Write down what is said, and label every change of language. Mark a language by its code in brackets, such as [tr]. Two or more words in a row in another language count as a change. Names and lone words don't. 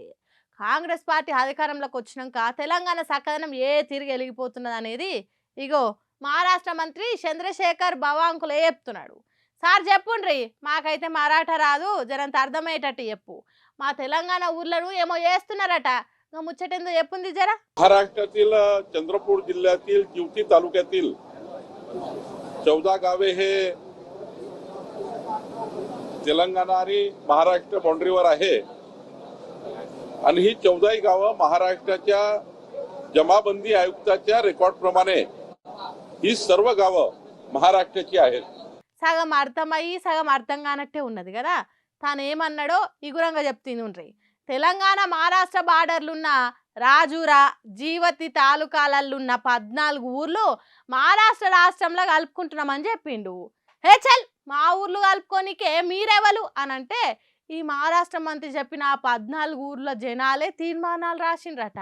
[te] కాంగ్రెస్ పార్టీ అధికారంలోకి వచ్చినాక తెలంగాణ సక్కదనం తిరిగి వెలిగిపోతున్నది అనేది ఇగో మహారాష్ట్ర మంత్రి చంద్రశేఖర్ బవాంకులే చెప్తున్నాడు. సార్ చెప్పుండ్రి, మాకైతే మరాఠా రాదు, జరంత అర్థమయ్యేటట్టు చెప్పు. మా తెలంగాణ ఊర్లను ఏమో చేస్తున్నారట, ముచ్చటేందో చెప్పుంది జరా. [mr] महाराष्ट्रातील चंद्रपूर जिल्ह्यातील जिवती तालुक्यातील 14 गावे हे तेलंगणा आणि महाराष्ट्र बाउंड्रीवर आहे आणि ही 14 गावं महाराष्ट्राच्या जमाबंदी आयुक्ताच्या रेकॉर्ड प्रमाणे ही सर्व गावं महाराष्ट्राची आहेत. [te] సగం అర్థమయ్యి సగం అర్థం కానట్టే ఉన్నది కదా. తాను ఏమన్నాడో ఇగురంగా చెప్తుంది. తెలంగాణ మహారాష్ట్ర బార్డర్లున్న రాజూరా జీవతి తాలూకాలల్లున్న 14 ఊర్లు మహారాష్ట్ర రాష్ట్రంలో కలుపుకుంటున్నామని చెప్పిండు. హే చల్, మా ఊర్లు కలుపుకోనికే మీరెవలు అని అంటే ఈ మహారాష్ట్ర మంత్రి చెప్పిన 14 ఊర్ల జనాలే తీర్మానాలు రాసిండ్రట.